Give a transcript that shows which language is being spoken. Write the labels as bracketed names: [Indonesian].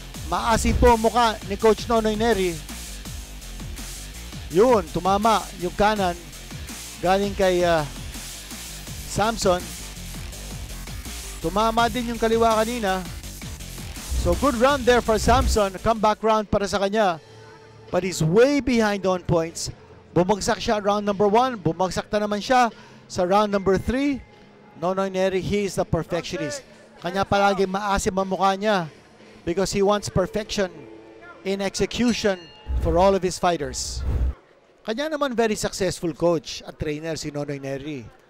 [Filipino] Maasim po ang mukha ni Coach Nonoy Neri. Yun, tumama yung kanan galing kay Samson. Tumama din yung kaliwa kanina. [English] So good round there for Samson. Comeback round [Filipino] para sa kanya. [English] But he's way behind on points. [Filipino] Bumagsak siya round number 1. Bumagsak na naman siya sa round number 3. [English] Nonoy Neri, he is the perfectionist. [Filipino] Kanya palagi maasim ang mukha niya [English] because he wants perfection in execution for all of his fighters. [Filipino] Kanya naman [English] very successful coach [Filipino] at trainer si Nonoy Neri.